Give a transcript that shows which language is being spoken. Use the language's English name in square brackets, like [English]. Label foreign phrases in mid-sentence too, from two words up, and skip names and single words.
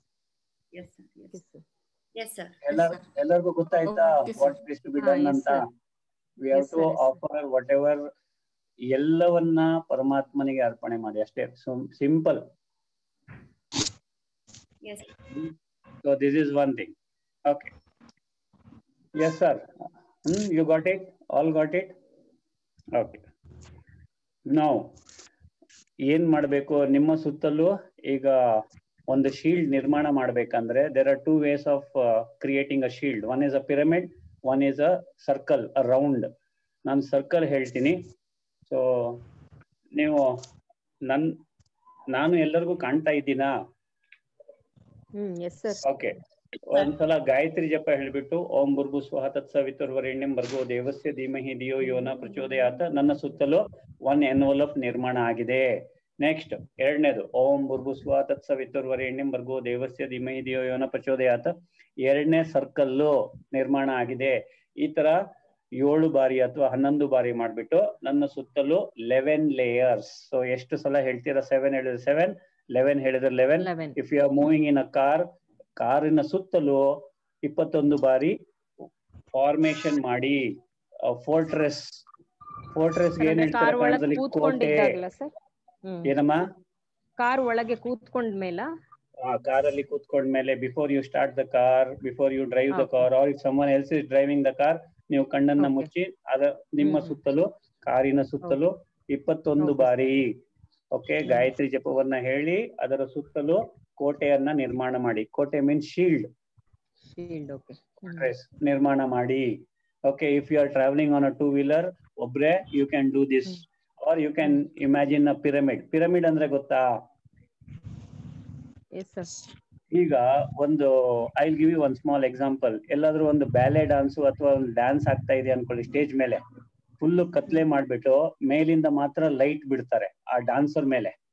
[Kannada] ಎಲ್ಲರಿಗೂ ಗೊತ್ತಾಯ್ತಾ [English] what is to be done [Kannada] ಅಂತ? [English] we have to offer whatever, [Kannada] ಎಲ್ಲವನ್ನ ಪರಮಾತ್ಮನಿಗೆ ಅರ್ಪಣೆ ಮಾಡಿ ಅಷ್ಟೇ. [English] Simple. So this is one thing. Okay, yes sir. You got it? All got it? Okay. Now, [Kannada] ಏನ್ ಮಾಡ್ಬೇಕು ನಿಮ್ಮ ಸುತ್ತಲೂ? ಈಗ ಒಂದು ಶೀಲ್ಡ್ ನಿರ್ಮಾಣ ಮಾಡ್ಬೇಕಂದ್ರೆ [English] there are two ways of creating a shield. One is a pyramid, one is a circle, a round. [Kannada] ನಾನು ಸರ್ಕಲ್ ಹೇಳ್ತೀನಿ. ಸೊ ನೀವು ನಾನು ಎಲ್ಲರಿಗೂ ಕಾಣ್ತಾ ಇದ್ದೀನಾ? ಓಕೆ, ಒಂದ್ಸಲ ಗಾಯತ್ರಿ ಜಪ ಹೇಳ್ಬಿಟ್ಟು [Sanskrit] ಓಂ ಭೂರ್ಭು ಸ್ವಃ ತತ್ಸವಿತುರ್ವರೆಣ್ಯಂ ಭರ್ಗೋ ದೇವಸ್ಯ ಧೀಮಹಿ ಧಿಯೋ ಯೋ ನ ಪ್ರಚೋದಯಾತ್. [Kannada] ನನ್ನ ಸುತ್ತಲೂ [English] one envelope [Kannada] ನಿರ್ಮಾಣ ಆಗಿದೆ. ನೆಕ್ಸ್ಟ್ ಎರಡನೇದು [Sanskrit] ಓಂ ಭೂರ್ಭು ಸ್ವಃ ತತ್ಸವಿತುರ್ವರೆಣ್ಯಂ ಭರ್ಗೋ ದೇವಸ್ಯ ಧೀಮಹಿ ಧಿಯೋ ಯೋ ನ ಪ್ರಚೋದಯಾತ್. [Kannada] ಎರಡನೇ ಸರ್ಕಲ್ಲು ನಿರ್ಮಾಣ ಆಗಿದೆ. ಈ ತರ 7 ಬಾರಿ ಅಥವಾ 11 ಬಾರಿ ಮಾಡ್ಬಿಟ್ಟು ನನ್ನ ಸುತ್ತಲೂ 11 ಲೇಯರ್ಸ್. ಸೊ ಎಷ್ಟು ಸಲ ಹೇಳ್ತೀರಾ? 7 ಹೇಳಿದ್ರೆ 7, 11 ಹೇಳಿದ್ರೆ 11. [English] if you are moving in a [Kannada] ಕಾರಿನ ಸುತ್ತಲೂ 21 ಬಾರಿ ಫಾರ್ಮೇಶನ್ ಮಾಡಿ. ಫೋರ್ಟ್ರೆಸ್ ಏನ್ ಹೇಳ್ತಾರೆ ಕನ್ನಡದಲ್ಲಿ? ಕೋಟೆ. ಏನಮ್ಮ? ಕಾರ್ ಒಳಗೆ ಕೂತ್ಕೊಂಡ್ಮೇಲೆ, ಕಾರಲ್ಲಿ ಕೂತ್ಕೊಂಡ್ಮೇಲೆ [English] before you start the car, before you drive the car, or if someone else is driving the car, [Kannada] ನೀವು ಕಣ್ಣನ್ನ ಮುಚ್ಚಿ ನಿಮ್ಮ ಸುತ್ತಲೂ, ಕಾರಿನ ಸುತ್ತಲೂ 21 ಬಾರಿ ಓಕೆ ಗಾಯತ್ರಿ ಜಪವನ್ನ ಹೇಳಿ ಅದರ ಸುತ್ತಲೂ ಕೋಟೆಯನ್ನ ನಿರ್ಮಾಣ ಮಾಡಿ. ಕೋಟೆ [English] means shield. [Kannada] ನಿರ್ಮಾಣ ಮಾಡಿ. [English] Okay, If you are traveling on a 2-wheeler ಒಬ್ರೆ you can do this, or you can imagine a pyramid. [Kannada] ಪಿರಮಿಡ್ ಅಂದ್ರೆ ಗೊತ್ತಾ? ಈಗ ಒಂದು [English] I will give you one small example. [Kannada] ಎಲ್ಲಾದ್ರೂ ಒಂದು [English] ballet dance [Kannada] ಅಥವಾ ಒಂದು ಡ್ಯಾನ್ಸ್ ಆಗ್ತಾ ಇದೆ ಅನ್ಕೊಳ್ಳಿ, ಸ್ಟೇಜ್ ಮೇಲೆ ಫುಲ್ ಕತ್ಲೆ ಮಾಡ್ಬಿಟ್ಟು ಮೇಲಿಂದ ಮಾತ್ರ ಲೈಟ್ ಬಿಡ್ತಾರೆ ಆ ಡಾನ್ಸರ್ ಮೇಲೆ.